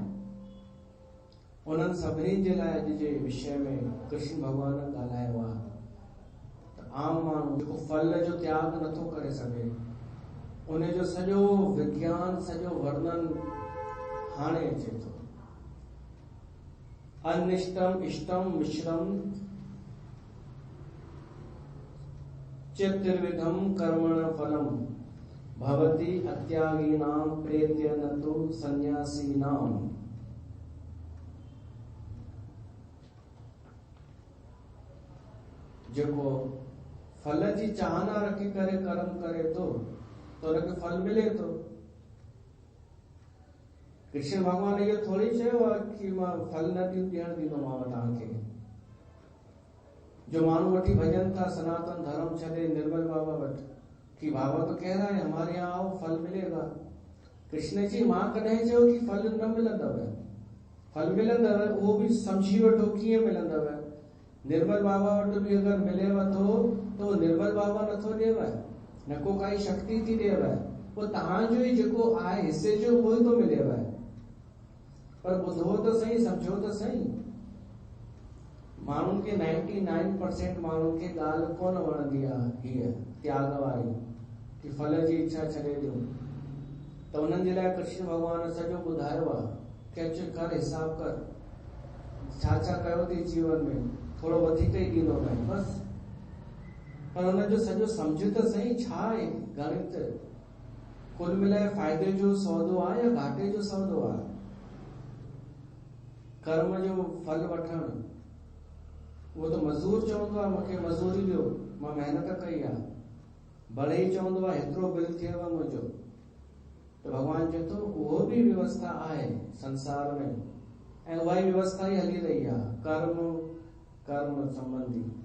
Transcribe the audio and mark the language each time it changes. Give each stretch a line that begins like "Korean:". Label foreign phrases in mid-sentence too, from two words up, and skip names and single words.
Sindhi: उन्हनि सभिनी जे लाइ अॼु जे विषय में कृष्ण भॻवान ॻाल्हायो आहे। त आम माण्हू जेको फल जो त्याग नथो करे सघे, उन जो सॼो विज्ञान, सॼो वर्णन हाणे अचे थो।
Sanskrit: अनिष्टम इष्टम मिश्रम चतुर्विधम कर्मण फलम भवति अत्यागीनाम प्रेत्य न तु सन्यासीनाम।
Sindhi: जेको फल जी चाहना रखी करे कर्म करे तो उनखे फल मिले थो। कृष्ण भगवान इहो थोड़ी चयो आहे कि मां फल न ॾियण ॾींदोमांव तव्हांखे। जो माण्हू वठी भॼन था सनातन धर्म छॾे निर्मल बाबा वटि कि बाबा
Hindi: तो कह रहा है हमारे यहाँ आओ फल मिलेगा।
Sindhi: कृष्ण जी मां कॾहिं चयो कि फल न मिलंदव, फल मिलंदव, उहो बि सम्झी वठो कीअं मिलंदव। निर्मल बाबा वटि बि अगरि मिलेव थो त निर्मल बाबा नथो ॾिएव, न को काई शक्ति थी ॾिएव, पोइ तव्हांजो ई जेको आहे हिसे जो उहो ई थो मिलेव। पर ॿुधो त सही, सम्झो त सही। माण्हुनि खे 99% माण्हुनि खे ॻाल्हि कोन वणंदी आहे हीअ त्याग वारी कि फल जी इच्छा छॾे ॾियो। त उन्हनि जे लाइ कृष्ण भॻवान सॼो ॿुधायो आहे कि अच कर, हिसाब कर, छा छा कयो अथई जीवन में, थोरो वधीक ई ॾींदो मैं बस। पर हुनजो सॼो सम्झ त सही, छा आहे गणित, कुल मिलाए फ़ाइदे जो सौदो आहे या घाटे जो सौदो आहे। कर्म जो फल वठण, उहो त मज़दूर चवंदो आहे मूंखे मज़दूरी ॾियो, मां महिनत कई आहे, भले ई चवंदो आहे हेतिरो बिल थियव मुंहिंजो, त तो भगवान चए थो उहो बि व्यवस्था आहे संसार में, ऐं उहा ई व्यवस्था ई हली रही आहे कर्म संबंधी।